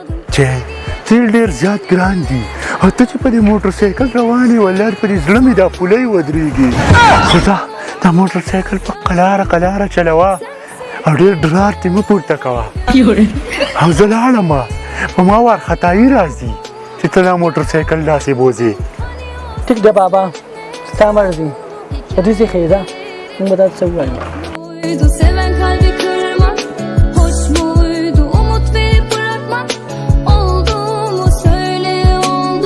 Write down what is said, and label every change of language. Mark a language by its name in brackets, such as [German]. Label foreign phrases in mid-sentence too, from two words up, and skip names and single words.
[Pashto] چې تیل ډېر زیات ګران دي او ته چې په دې موټر سایکل روان یې ولاړ په دې زړه مې دا پولی ودرېږي خو دا موټر سایکل په قلاره چلوه او ډېر ډرار ترې مه پورته کوه او زه لاړم په ما وارخطایي راځي چې ته دا موټر سایکل داسې بوځې ټیک ده بابا ستا مرضي په دې ځای ښه ده موږ به دا څه ووایو [Turkish] Muydu seven kalbi kırmak, hoş muydu umut verip bırakmak, oldu mu söyle oldu.